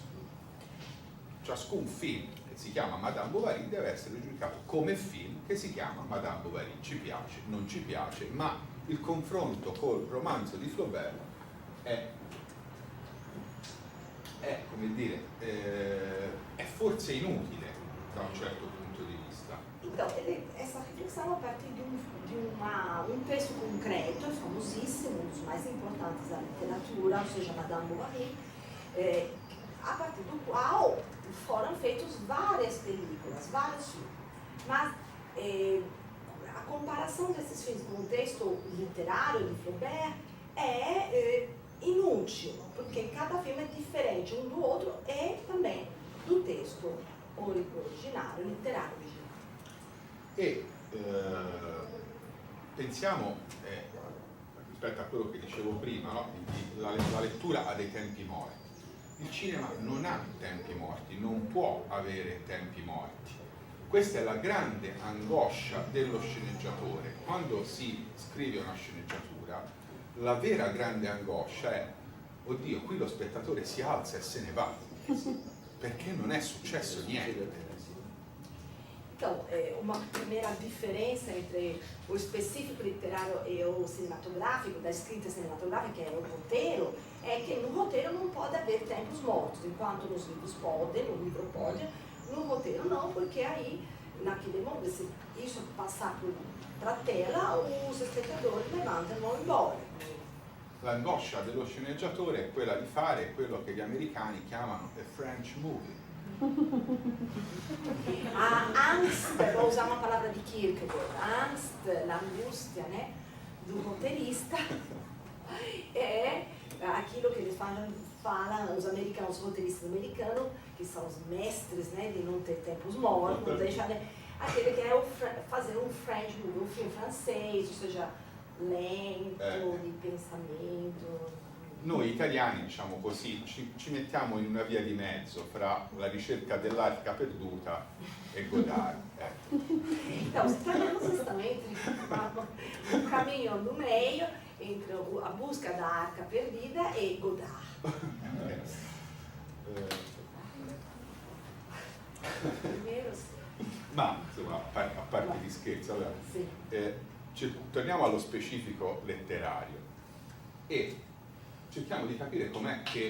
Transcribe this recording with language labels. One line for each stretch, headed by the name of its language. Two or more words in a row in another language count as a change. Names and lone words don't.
Italian: Ciascun film che si chiama Madame Bovary deve essere giudicato come film che si chiama Madame Bovary. Ci piace, non ci piace, ma il confronto col romanzo di Flaubert è come dire, è forse inutile da un certo punto di vista.
Portuguese: Então, essa reflexão a partir de um texto concreto, famosíssimo, um dos mais importantes da literatura, ou seja, Madame Bovary, a partir do qual foram feitos várias películas, vários filmes. Mas a comparação desses filmes com o texto literário de Flaubert é inútil, porque cada filme é diferente um do outro e também do texto originário, literário original.
Italian: E pensiamo, rispetto a quello che dicevo prima, no? La lettura ha dei tempi morti. Il cinema non ha tempi morti, non può avere tempi morti. Questa è la grande angoscia dello sceneggiatore. Quando si scrive una sceneggiatura, la vera grande angoscia è: oddio, qui lo spettatore si alza e se ne va, perché non è successo niente.
Portuguese: Então, uma primeira diferença entre o específico literário e o cinematográfico, da escrita cinematográfica, que é o roteiro, é que no roteiro não pode haver tempos mortos, enquanto nos livros pode, no livro pode, no roteiro não, porque aí, naquele momento, se isso passar para a tela, os espetadores levantam e vão embora.
Italian: L'angoscia dello sceneggiatore è quella di fare quello che gli americani chiamano
English: a French movie.
Portuguese: A Angst, vou usar uma palavra de Kierkegaard, a Angst, l'angústia, né, do roteirista é aquilo que eles falam, os americanos, os roteiristas americanos, que são os mestres, né, de não ter tempos mortos, não deixar, né, aquele que é fazer um
English: French movie,
Portuguese: um filme francês, ou seja, lento, di pensamento.
Italian: Noi italiani, diciamo così, ci mettiamo in una via di mezzo fra la ricerca dell'arca perduta e Godard.
Portuguese: Então, os italianos estão entre um caminho no meio entre a busca da arca perdida e Godard.
Italian: Ma insomma, a parte gli scherzi, allora, torniamo allo specifico letterario e cerchiamo di capire come